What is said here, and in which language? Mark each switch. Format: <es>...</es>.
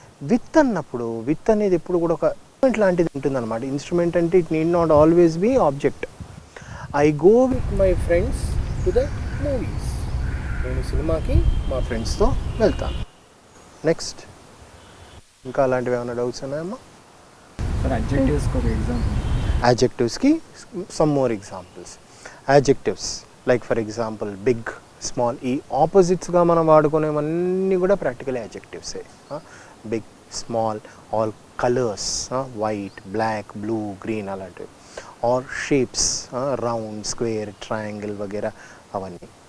<te>With అన్నప్పుడు with అనేది ఎప్పుడు కూడా ఒక ఇన్స్ట్రుమెంట్ లాంటిది ఉంటుందన్నమాట.</te> <en>Instrument అంటే it need not always be object. I go with my friends to the movies,</en> <te>నేను సినిమాకి మా ఫ్రెండ్స్తో వెళ్తాను. నెక్స్ట్ ఇంకా అలాంటివి ఏమైనా డౌట్స్ ఉన్నాయమ్మా? సార్ అడ్జెక్టివ్స్కి ఒక example.</te> <en>Adjectives ki some more examples. Adjectives like for example big,</en> <te>small, ఈ ఆపోజిట్స్గా మనం వాడుకునేవన్నీ కూడా practical యాడ్జెక్టివ్సే.</te> <en>Big, small, all colours, white, black, blue, green అలాంటివి. Or shapes, round, square, triangle</en> <te>వగేరా అవన్నీ.</te>